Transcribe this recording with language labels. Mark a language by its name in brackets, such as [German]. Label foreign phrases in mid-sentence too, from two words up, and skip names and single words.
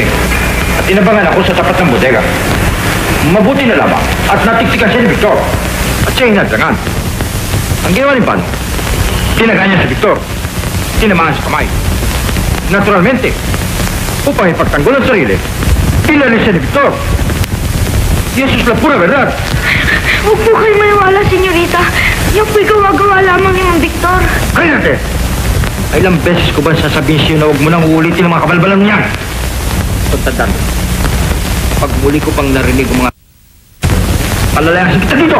[Filipino] At inabangan ako sa tapat ng bodega. Mabuti na lamang at natiktikan siya ni Victor. At siya ay nadangan. Ang ginawa ni Manong, tinaga niya si Victor. Tinamaan sa kamay. Naturalmente, upang ipagtanggol ang sarili, pinalis siya ni Victor. [Spanish] Yesus la pura verdad. [Filipino] Huwag po kayo maniwala, senyorita. Yung po'y gawa-gawa lamang ni Mang Victor. Kaya natin, ilang beses ko ba sasabihin sa'yo na huwag mo nang uulitin ang mga kabalbalan niyan? Pagtandaan mo, pag muli ko pang narinig ang mga palalayasin kita dito!